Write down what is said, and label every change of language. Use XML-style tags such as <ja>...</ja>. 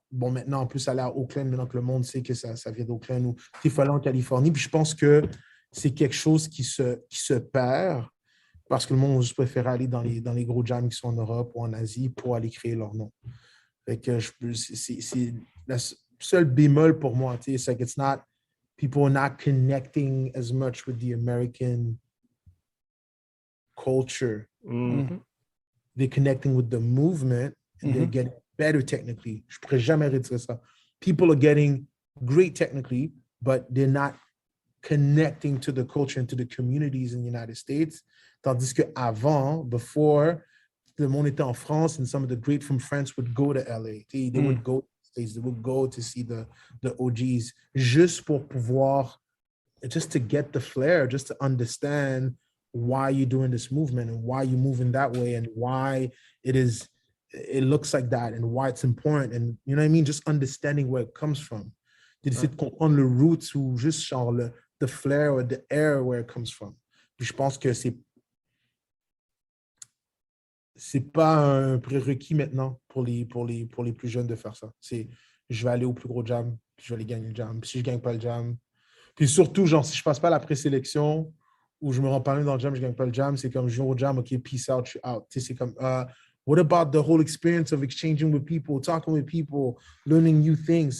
<fr>Bon, maintenant, en plus, aller à Oakland, maintenant que le monde sait que ça vient d'Oakland, ou il faut aller en Californie. Puis je pense que c'est quelque chose qui se perd parce que le monde va juste préférer aller dans les gros jams qui sont en Europe ou en Asie pour aller créer leur nom. Fait que c'est le seul bémol pour moi. C'est</fr> <en>like it's not... People are not connecting as much with the American culture. they're connecting with the movement and they're getting better technically.</en> <fr>Je pourrais jamais retirer ça.</fr> <en>People are getting great technically, but they're not connecting to the culture and to the communities in the United States.</en> <fr>Tandis que avant,</fr> <en>before,</en> <fr>le monde était en France</fr> <en>and some of the great from France would go to LA. They would go to the States, they would go to see the OGs</en> <fr>juste pour pouvoir,</fr> <en>just to get the flair, just to understand why you're doing this movement and why you're moving that way and why it looks like that and why it's important. And you know what I mean? Just understanding where it comes from.</en> <fr>D'essayer de comprendre le roots ou juste genre</fr> <en>the flair or the air where it comes from.</en> <fr>Puis je pense que c'est pas un prérequis maintenant pour les plus jeunes de faire ça. C'est je vais aller au plus gros jam, puis je vais aller gagner le jam. Puis si je gagne pas le jam, puis surtout genre si je passe pas la présélection ou je me rends pas même dans le jam, je gagne pas le jam, c'est comme je viens au jam, ok,</fr> <en>peace out,</en> <fr>je suis out. Tu sais, c'est comme</fr> <en>what about the whole experience of exchanging with people, talking with people, learning new things?</en>